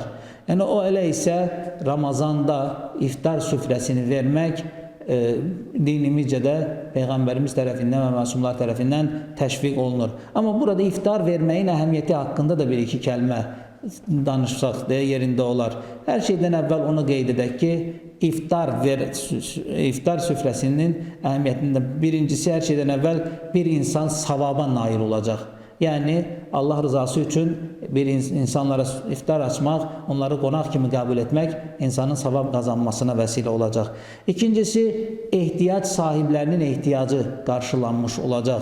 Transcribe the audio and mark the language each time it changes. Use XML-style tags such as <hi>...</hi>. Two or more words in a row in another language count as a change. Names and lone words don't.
<az>Yəni o elə isə Ramazanda iftar süfrəsini vermək dinimizcə də Peyğəmbərimiz tərəfindən və məsumlar tərəfindən təşviq olunur. Amma burada iftar verməyin əhəmiyyəti haqqında da bir-iki kəlmə danışsaq deyə yerində olar. Hər şeydən əvvəl onu qeyd edək ki,</az> <tr>iftar süfresinin ehemmiyetinde birincisi her şeyden evvel bir insan savaba nail olacak. Yani Allah rızası için insanlara iftar açmak, onları konak kimi kabul etmek insanın sevap kazanmasına vesile olacak. İkincisi ihtiyaç sahiplerinin ihtiyacı karşılanmış olacak.</tr>